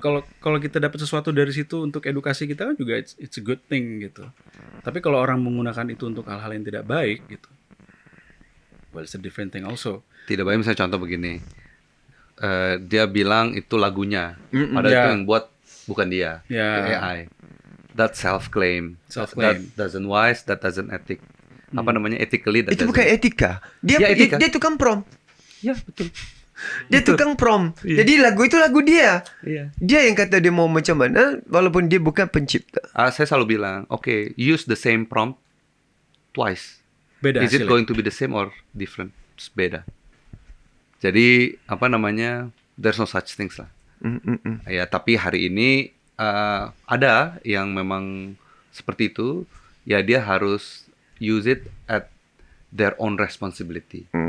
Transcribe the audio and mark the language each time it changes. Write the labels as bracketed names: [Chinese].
[Indonesian] Kalau kita dapat sesuatu dari situ untuk edukasi kita kan juga [English] it's a good thing [Indonesian] gitu. Tapi kalau orang menggunakan itu untuk hal-hal yang tidak baik gitu, [English] well it's a different thing also. [Indonesian] Tidak baik, misalnya contoh begini. Dia bilang itu lagunya, padahal itu yang buat bukan dia, AI. [English] That self-claim. That doesn't wise, that doesn't ethic. [Indonesian] Apa namanya, [English] ethically that [Indonesian] Itu bukan etika. Dia tukang prompt. Ya, betul. Dia tukang prompt. Jadi lagu itu lagu dia. Iya. [Malay] Dia yang kata dia mau macam mana walaupun dia bukan pencipta. [Indonesian] Saya selalu bilang, [English] okay, use the same prompt twice. [Indonesian] Beda [English] Is it [Indonesian] hasilnya. [English] going to be the same or different? [Indonesian] Beda. Jadi apa namanya, [English] there's no such things [Indonesian] lah. Ya, tapi hari ini ada yang memang seperti itu. Ya dia harus [English] use it at their own responsibility.